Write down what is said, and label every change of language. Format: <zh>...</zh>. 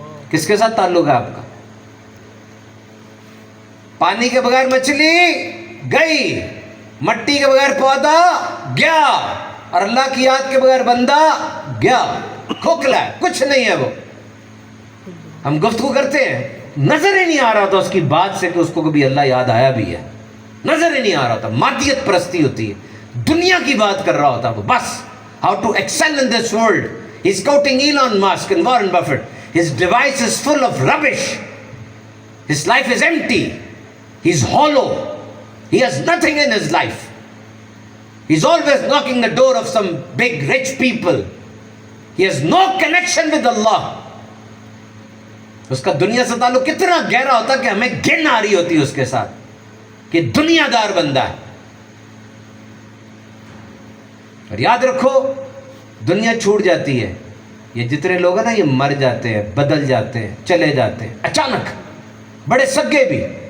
<ur>کس کے ساتھ تعلق ہے آپ کا؟ پانی کے بغیر مچھلی گئی, مٹی کے بغیر پودا گیا, اور اللہ کی یاد کے بغیر بندہ گیا, کھوکھلا ہے, کچھ نہیں ہے وہ. ہم گفتگو کرتے ہیں, نظر ہی نہیں آ رہا تھا اس کی بات سے کہ اس کو کبھی اللہ یاد آیا بھی ہے. نظر ہی نہیں آ رہا تھا. مادیت پرستی ہوتی ہے, دنیا کی بات کر رہا ہوتا وہ بس.</ur> <en>How to excel in this world. He's quoting Elon Musk and Warren Buffett. His device is full of rubbish. His life is empty. He's hollow. He has nothing in his life. He's always knocking the door of some big rich people. He has no connection with Allah.</en> <ur>اس کا دنیا سے تعلق کتنا گہرا ہوتا کہ ہمیں گن آ رہی ہوتی ہے اس کے ساتھ کہ دنیا دار بندہ ہے. اور یاد رکھو دنیا چھوٹ جاتی ہے. یہ جتنے لوگ ہیں نا یہ مر جاتے ہیں, بدل جاتے ہیں, چلے جاتے ہیں اچانک, بڑے سگے بھی.</ur>